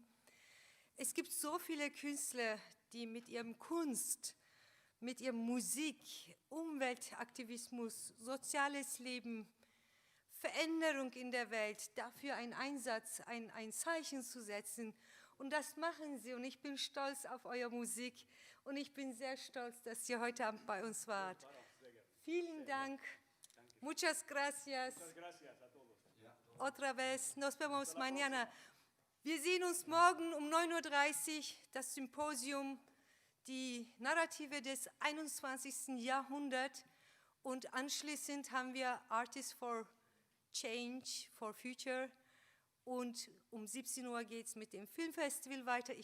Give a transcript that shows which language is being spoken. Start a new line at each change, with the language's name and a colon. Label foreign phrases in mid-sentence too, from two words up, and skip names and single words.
German: Es gibt so viele Künstler, die mit ihrem Kunst, mit ihrer Musik, Umweltaktivismus, soziales Leben, Veränderung in der Welt, dafür einen Einsatz, ein Zeichen zu setzen. Und das machen sie und ich bin stolz auf eure Musik und ich bin sehr stolz, dass ihr heute Abend bei uns wart. Vielen Dank.
Spanish: Muchas gracias. Otra vez. Nos vemos mañana.
German: Wir sehen uns morgen um 9:30 Uhr, das Symposium, die Narrative des 21. Jahrhunderts. Und anschließend haben wir Artists for Change, for Future. Und um 17 Uhr geht es mit dem Filmfestival weiter.